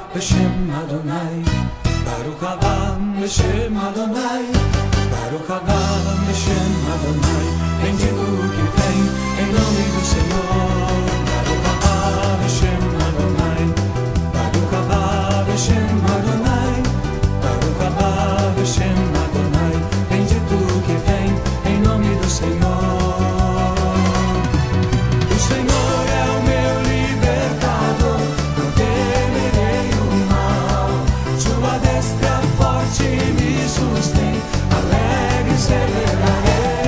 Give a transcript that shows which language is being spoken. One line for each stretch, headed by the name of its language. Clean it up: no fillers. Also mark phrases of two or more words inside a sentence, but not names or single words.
Hebrew: בשם אדוני, ברוך הבא בשם אדוני, ברוך הבא בשם אדוני.
Portuguese: Bendito que vem em nome do Senhor.
Hebrew: ברוך הבא בשם אדוני, ברוך הבא בשם אדוני, ברוך הבא בשם אדוני.
Portuguese: Bendito que vem em nome do Senhor. O Senhor é o meu libertador, não temerei o mal. Sua destra forte me sustém, alegre celebrarei.